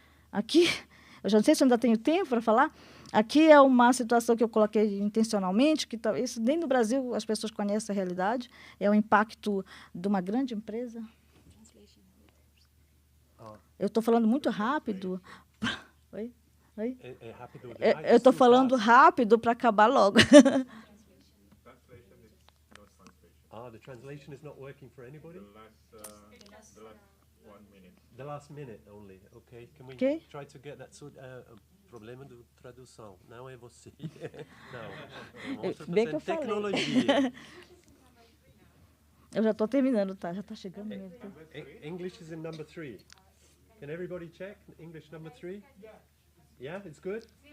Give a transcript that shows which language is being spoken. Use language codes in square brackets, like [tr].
[pt] Aqui, eu já não sei se ainda tenho tempo para falar. Aqui é uma situação que eu coloquei intencionalmente, que isso nem no Brasil as pessoas conhecem a realidade. É o impacto de uma grande empresa. Eu estou falando muito rápido. Oi? Oi? Eu estou falando rápido para acabar logo. [en] The translation is not working for anybody? The last 1 minute. The last minute only. Okay. Can we try to get that [pt] problema de tradução? Não é você. Não. Bem que eu tecnologia. Eu já estou terminando, tá? Já está chegando mesmo. [en] English is in number 3. Can everybody check? English number 3? Yeah, it's good?